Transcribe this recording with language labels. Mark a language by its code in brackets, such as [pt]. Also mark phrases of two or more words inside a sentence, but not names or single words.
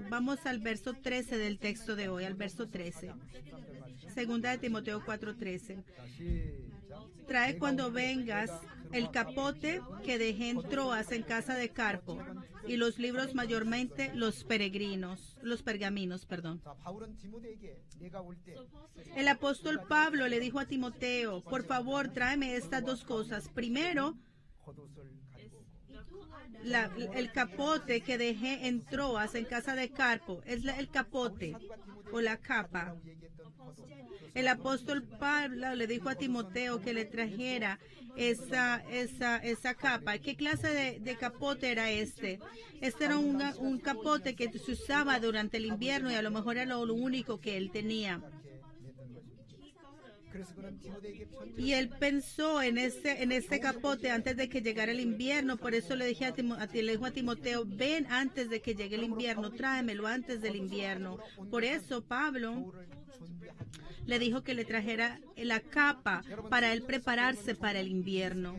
[es] Vamos al verso 13 del texto de hoy, al verso 13. Segunda de Timoteo 4:13. Trae cuando vengas el capote que dejé en Troas en casa de Carpo y los libros mayormente los pergaminos, perdón. [ko] 자, 바울은 디모데에게 내가 올 때 [es] El apóstol Pablo le dijo a Timoteo, por favor, tráeme estas dos cosas. Primero, [ko] 겉옷을 가지고 오고 [es] el capote que dejé en Troas en casa de Carpo. Es el capote o la capa. [ko] 얘기했던 겉옷 [es] El apóstol Pablo le dijo a Timoteo que le trajera esa capa. ¿Qué clase de capote era este? Este era un capote que se usaba durante el invierno y a lo mejor era lo único que él tenía. [ko] 그래서 그는 디모데에게 편지 [es] Y él pensó en este capote antes de que llegara el invierno. Por eso le dijo a Timoteo, ven antes de que llegue el invierno, tráemelo antes del invierno. Por eso Pablo le dijo que le trajera la capa para él prepararse para el invierno.